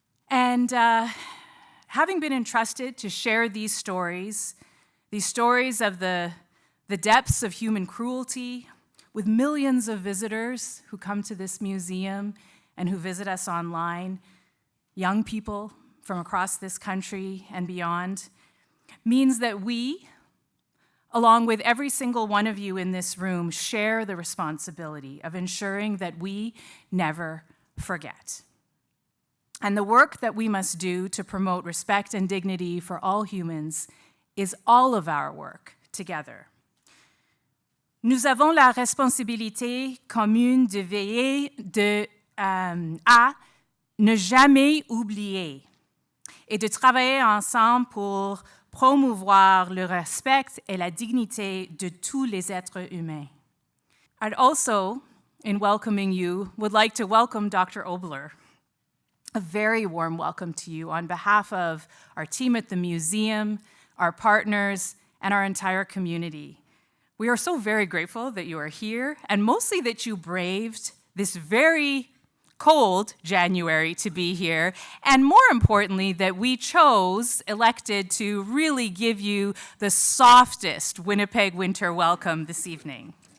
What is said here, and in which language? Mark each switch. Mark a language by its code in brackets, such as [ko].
[en] And having been entrusted to share these stories of the depths of human cruelty with millions of visitors who come to this museum and who visit us online, young people from across this country and beyond, means that we, along with every single one of you in this room, share the responsibility of ensuring that we never forget. And the work that we must do to promote respect and dignity for all humans is all of our work together. [fr] Nous avons la responsabilité commune de veiller à ne jamais oublier et de travailler ensemble pour promouvoir le respect et la dignité de tous les êtres humains. [en] I'd also, in welcoming you, would like to welcome Dr. Obelor. A very warm welcome to you on behalf of our team at the museum, our partners, and our entire community. We are so very grateful that you are here, and mostly that you braved this very cold January to be here, and more importantly, that we elected to really give you the softest Winnipeg winter welcome this evening.